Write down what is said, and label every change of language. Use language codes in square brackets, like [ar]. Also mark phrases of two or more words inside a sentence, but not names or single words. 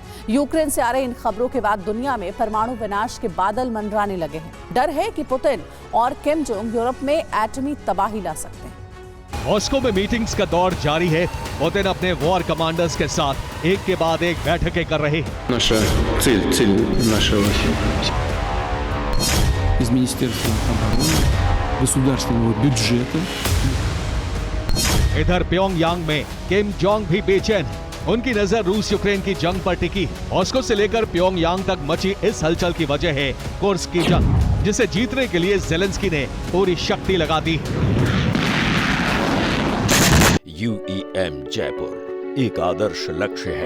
[hi] यूक्रेन से आ रही इन खबरों के बाद दुनिया में परमाणु विनाश के बादल मंडराने लगे हैं। डर है कि पुतिन और किम जोंग यूरोप में एटमी तबाही ला सकते हैं। मॉस्को में मीटिंग्स का दौर जारी है। पुतिन अपने [en] war commanders [hi] के साथ एक के बाद एक बैठकें कर रहे हैं। [ru] Наша цель нашего из Министерства обороны, государственного бюджета. [hi] इधर प्योंगयांग में किम जोंग भी बेचैन है। उनकी नजर रूस यूक्रेन की जंग पर टिकी है। मॉस्को से लेकर प्योंगयांग तक मची इस हलचल की वजह है कुर्स्क की जंग, जिसे जीतने के लिए ज़ेलेंस्की ने पूरी शक्ति लगा दी। UEM जयपुर एक आदर्श लक्ष्य है।